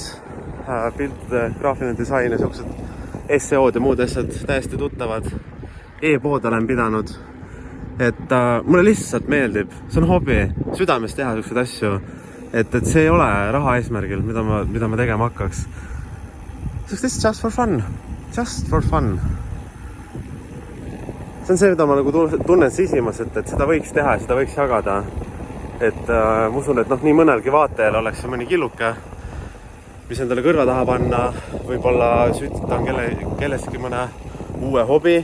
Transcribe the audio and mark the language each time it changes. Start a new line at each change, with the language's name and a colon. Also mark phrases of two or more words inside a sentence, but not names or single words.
Estonian: Piltide, graafiline disain ja sellised SEO-d ja muud asjad täiesti tuttavad. E-pood olen pidanud. Et mulle lihtsalt meeldib. See on hobi. Südames teha sellised asju. Et see ei ole raha eesmärgil, mida ma tegema hakkaks.
English: Just for fun. Just for fun.
Estonian: See on see, mida ma nagu tunnen sisimas, et seda võiks teha ja seda võiks jagada. Et ma usun, et nii mõnelgi vaatajal oleks see mõni killuke, mis endale kõrva taha panna. Võib-olla sütitan kelleski mõne uue hobi.